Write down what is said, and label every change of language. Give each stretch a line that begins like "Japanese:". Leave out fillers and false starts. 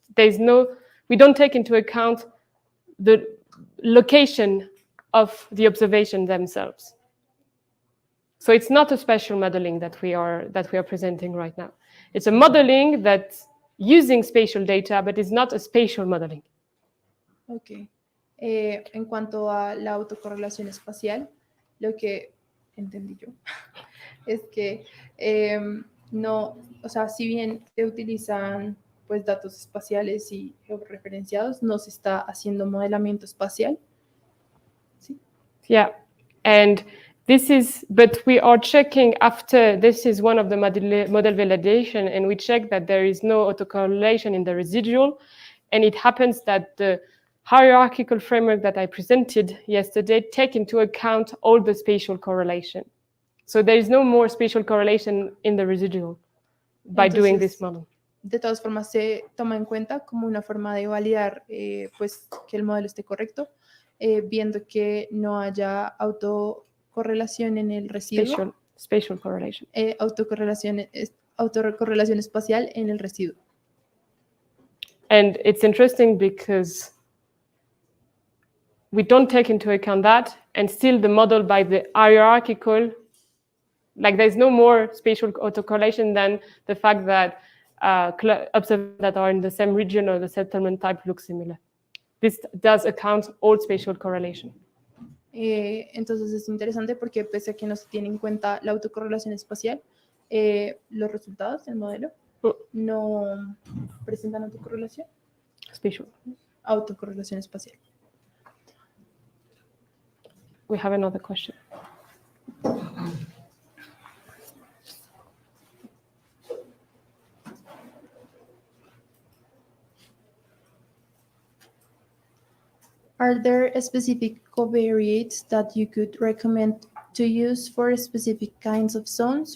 English: We don't take into account the location of the observation themselves. So it's not a spatial modeling that we are presenting right now. It's a modeling that's using spatial data, but it's not a spatial modeling. Ok.
Spanish: En cuanto a la autocorrelación espacial, lo que entendí yo es que no, o sea, si bien se utilizan pues datos espaciales y georreferenciados, no se está haciendo modelamiento espacial. ¿Sí?
English: Yeah, and but we are checking after, this is one of the model validation, and we check that there is no autocorrelation in the residual, and it happens that the hierarchical framework that I presented yesterday take into account all the spatial correlation. So there is no more spatial correlation in the residual by doing this model.
Spanish: De todas formas, se toma en cuenta como una forma de validar pues, que el modelo esté correcto, viendo que no haya autocorrelación en el residuo.
English: Spatial correlation.
Spanish: Autocorrelación espacial en el residuo.
English: And it's interesting because we don't take into account that, and still the model by the hierarchical, like there's no more spatial autocorrelation than the fact that observers that are in the same region or the settlement type look similar. This does account all spatial correlation.
Spanish: Entonces es interesante porque pese a que no se tiene en cuenta la autocorrelación espacial, los resultados del modelo no presentan autocorrelación.
English: Spatial.
Spanish: Autocorrelación espacial.
English: We have another question. Are there specific covariates that you could recommend to use for specific kinds of zones?